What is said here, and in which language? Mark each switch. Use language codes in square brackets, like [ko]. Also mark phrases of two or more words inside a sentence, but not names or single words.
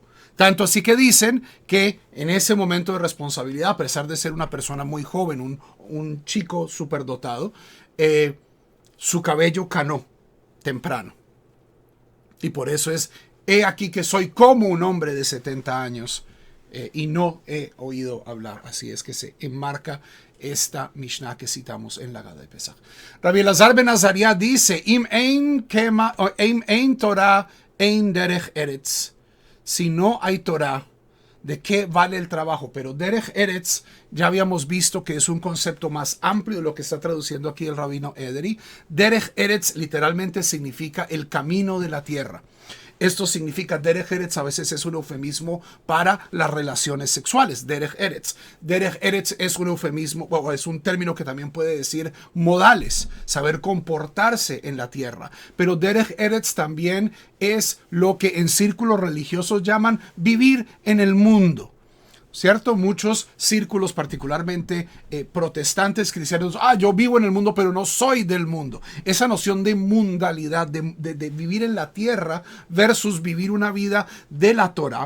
[es] Tanto así que dicen que en ese momento de responsabilidad, a pesar de ser una persona muy joven, un chico superdotado, su cabello canó temprano. Y por eso es, he aquí que soy como un hombre de 70 años, y no he oído hablar. Así es que se enmarca esta Mishnah que citamos en la Gada de Pesach. Rabbi Elazar ben Azariah dice: [he] אם אין תורה אין דרך ארץ. [es] Si no hay Torah, ¿de qué vale el trabajo? Pero [he] דרך ארץ [es] ya habíamos visto que es un concepto más amplio de lo que está traduciendo aquí el rabino Ederi. [he] דרך ארץ [es] literalmente significa el camino de la tierra. Esto significa, [he] דרך ארץ [es] a veces es un eufemismo para las relaciones sexuales. [he] דרך ארץ. דרך ארץ [es] es un eufemismo, o es un término que también puede decir modales, saber comportarse en la tierra. Pero [he] דרך ארץ [es] también es lo que en círculos religiosos llaman vivir en el mundo. ¿Cierto? Muchos círculos, particularmente protestantes, cristianos, yo vivo en el mundo, pero no soy del mundo. Esa noción de mundalidad, de vivir en la tierra versus vivir una vida de la Torah.